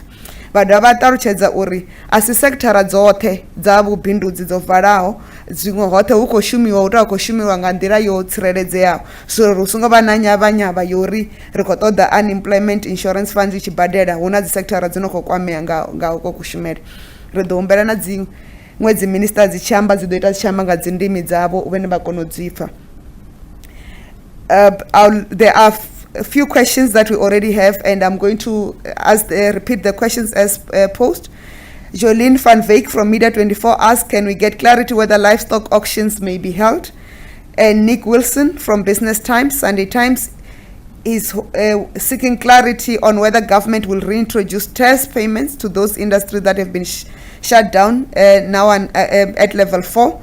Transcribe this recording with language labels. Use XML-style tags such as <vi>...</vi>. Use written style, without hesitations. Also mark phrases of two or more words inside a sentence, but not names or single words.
<ve>Vha vha ṱalutshedza uri a si sekthara dzoṱhe dza vhubindudzi dzo valaho, zwiṅwe hoṱhe hu khou shumiwa hu tou khou shumiwa nga nḓila yo tsireledzeaho so ri songo vha na nyavhanyavha yori ri khou ṱoḓa</ve> <en>unemployment insurance fund</en> <ve>i tshi badela hu na dzi sekthara dzi no khou kwamea nga uko kushumele. Ri ḓo humbela na dziṅwe dzi minister dzi tshi amba dzi ḓo ita dzi tshi amba nga dzi ndimi dzavho vhene vha kona u dzi pfha.</ve> <en>There are a few questions that we already have, and I'm going to repeat the questions as posed. Jolene van Veek from Media 24 asks, can we get clarity whether livestock auctions may be held? And Nick Wilson from Business Times, Sunday Times, is seeking clarity on whether government will reintroduce test payments to those industries that have been shut down now at level 4.</en>